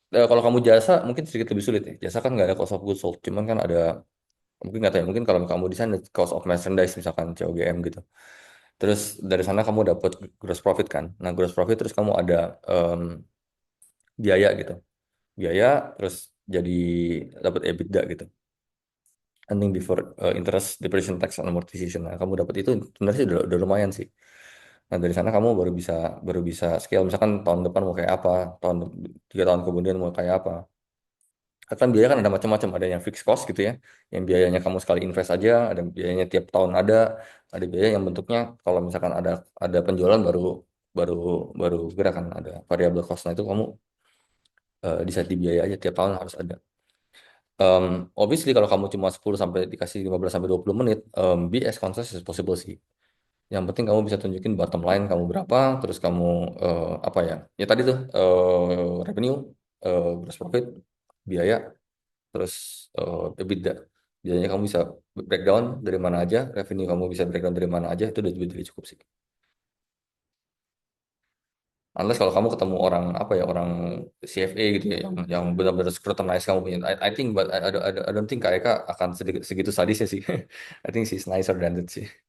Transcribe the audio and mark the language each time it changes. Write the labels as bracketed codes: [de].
[id] Kalau kamu jasa mungkin sedikit lebih sulit ya. Jasa kan nggak ada cost of goods sold, cuman kan ada mungkin nggak tahu ya. Mungkin kalau kamu desain ada cost of merchandise misalkan COGM gitu. Terus dari sana kamu dapat gross profit kan. Nah gross profit terus kamu ada biaya gitu. Biaya terus jadi dapat EBITDA gitu. [en] Earning before interest, depreciation, tax, and amortization. [id] Nah, kamu dapat itu sebenarnya sih udah lumayan sih. Nah, dari sana kamu baru bisa scale. Misalkan tahun depan mau kayak apa, 3 tahun kemudian mau kayak apa. Kan biaya kan ada macam-macam. Ada yang fixed cost gitu ya, yang biayanya kamu sekali invest aja. Ada biayanya tiap tahun ada biaya yang bentuknya kalau misalkan ada penjualan baru baru baru gerakan ada variable cost. Nah itu kamu bisa di biaya aja tiap tahun harus ada. Obviously kalau kamu cuma 10 sampai dikasih 15 sampai 20 menit, [en] be as concise as possible [id] sih. Yang penting kamu bisa tunjukin bottom line kamu berapa, terus kamu apa ya? Ya tadi tuh revenue, gross profit, biaya, terus EBITDA. Biasanya kamu bisa breakdown dari mana aja, revenue kamu bisa breakdown dari mana aja, itu udah jadi cukup sih. Unless kalau kamu ketemu orang apa ya orang CFA gitu ya yang benar-benar scrutinize kamu punya. [en] I think but I don't think Kak Eka [id] akan segitu sadisnya sih. [en] I think she's nicer than that sih.